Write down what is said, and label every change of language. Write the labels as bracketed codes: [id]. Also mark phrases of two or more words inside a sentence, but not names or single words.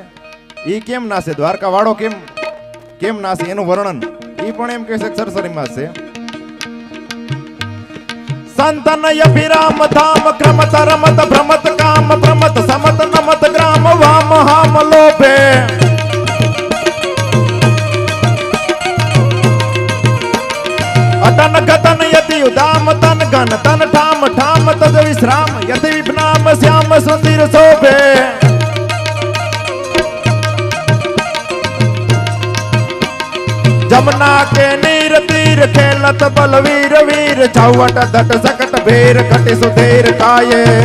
[gu] ઈ કેમ નાસે, દ્વારકા વાળો કેમ નાસે, એનું વર્ણન ઈ પણ એમ કહે છે સરસરીમાં છે. [bra] संतन अभिराम धाम क्रमत रमत भ्रमत काम प्रमत समत नमत ग्राम वाम हाम लोभे. अतन गतन यति उदाम तन गन तन ठाम ठाम तद विश्राम यति विपनाम श्याम सुंदर शोभे. जमुना के नीर तीर खेलत बलवीर वीर छावट दट सकट भेर कटि सुधेर काये.